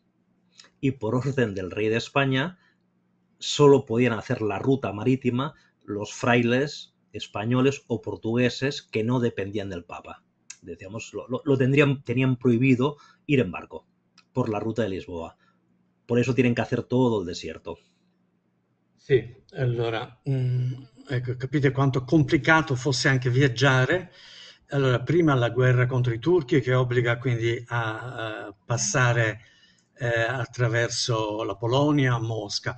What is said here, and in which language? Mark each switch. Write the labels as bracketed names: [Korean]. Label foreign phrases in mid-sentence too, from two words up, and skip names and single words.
[Spanish] Y por orden del rey de España, solo podían hacer la ruta marítima los frailes españoles o portugueses que no dependían del Papa. Decíamos, tenían prohibido ir en barco por la ruta de Lisboa. Por eso tienen que hacer todo el desierto. [Italian] Sì, allora, ecco, capite quanto complicato fosse anche viaggiare. Allora, prima la guerra contro i turchi che obbliga quindi a passare attraverso la Polonia a Mosca.